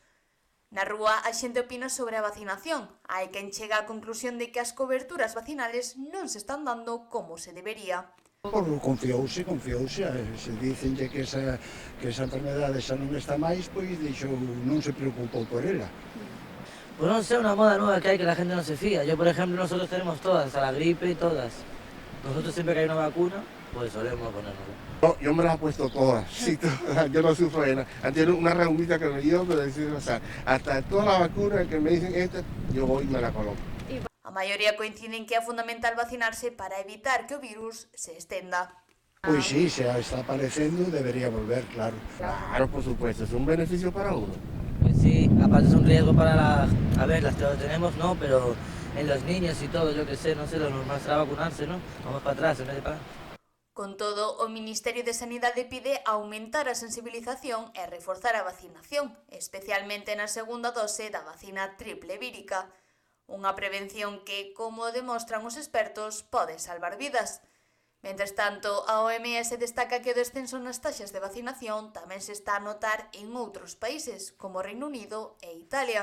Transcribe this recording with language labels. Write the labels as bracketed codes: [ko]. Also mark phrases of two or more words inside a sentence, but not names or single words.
[gl] Na rúa, a xente opina sobre a vacinación. Hai quen chega á conclusión de que as coberturas vacinales non se están dando como se debería. Confiouse, se dicen que esa enfermedade xa non está máis, pois non se preocupou por ela. [es] Pues no sé, una moda nueva que hay que la gente no se fía. Yo, por ejemplo, nosotros tenemos todas, a la gripe, todas. Nosotros siempre que hay una vacuna, pues solemos ponérnosla. Yo me las he puesto todas, sí, todas. Yo no sufro de nada. Antes una reunita que me dio, pero decir, o sea, hasta todas las vacunas que me dicen esta, yo voy y me la coloco. [gl] A maioría coinciden que é fundamental vacinarse para evitar que o virus se estenda. Pois sí, se está aparecendo, debería volver, claro. [es] Claro, por supuesto, es un beneficio para uno. Pues sí, aparte es un riesgo para las que lo tenemos, no, pero en los niños y todo, yo qué sé, no sé, lo normal será vacunarse, ¿no? Vamos para atrás en vez de para adelante. [gl] Con todo, o Ministerio de Sanidade pide aumentar a sensibilización e reforzar a vacinación, especialmente na segunda dose da vacina triple vírica. Unha prevención que, como demostran os expertos, pode salvar vidas. Mentres tanto, a OMS destaca que o descenso nas taxas de vacinación tamén se está a notar en outros países, como Reino Unido e Italia.